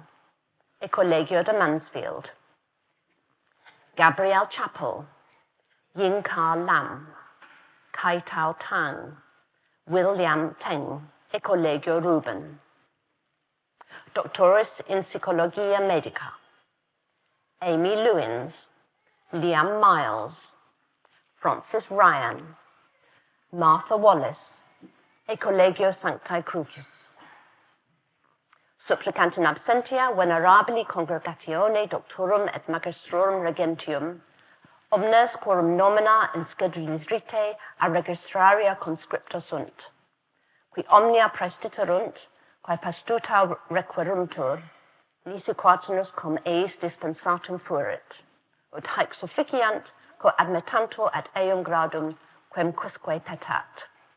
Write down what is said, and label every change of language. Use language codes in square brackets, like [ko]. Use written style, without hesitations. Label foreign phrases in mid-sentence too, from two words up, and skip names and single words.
[la] e Collegio de Mansfield, Gabrielle Chappell, Ying Ka Lam, Kai Tao Tang, William Teng, e Collegio Ruben, Doctoris in Psychologia Medica, Amy Lewins, Liam Miles, Francis Ryan, Martha Wallace, e Collegio Sanctae Crucis. Supplicant in absentia venerabili congregatione doctorum et magistrorum regentium, omnes quorum nomina in schedulis rite a registraria conscripta sunt, qui omnia praestiterunt, quae pastuta requiruntur, nisi quatenus cum eis dispensatum fuerit, ut haec sufficiant co admittantur ad eum gradum quem quisque petat.